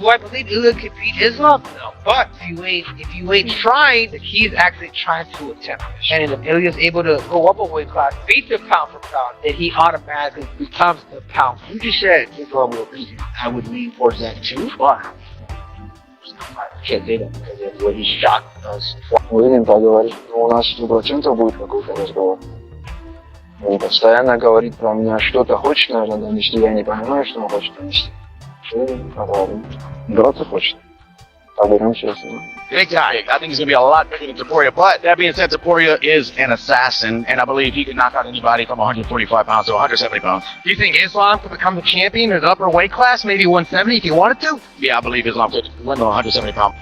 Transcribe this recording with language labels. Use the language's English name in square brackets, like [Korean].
[English] Do I believe Ilia could beat Islam? No. But if you ain't trying, he's actually trying to attempt this. And if Ilia's able to go up a weight class, beat the pound for pound, then he automatically becomes the pound. You just said Islam will beat him. I would lean towards that too, but I can't say that because when he shocked us. [Russian] Уверен поговорить, но у нас 100% будет какой-то разговор. Он постоянно говорит про меня, что-то хочет, наверное, донести, я не понимаю, что он хочет донести. Поговорим. Драться хочет. Поговорим честно. [English] Big guy. I think he's going to be a lot bigger than Topuria. But that being said, Topuria is an assassin, and I believe he can knock out anybody from 145 pounds to 170 pounds. Do you think Islam could become the champion in the upper weight class, maybe 170 if he wanted to? Yeah, I believe Islam could win the 170 pounds.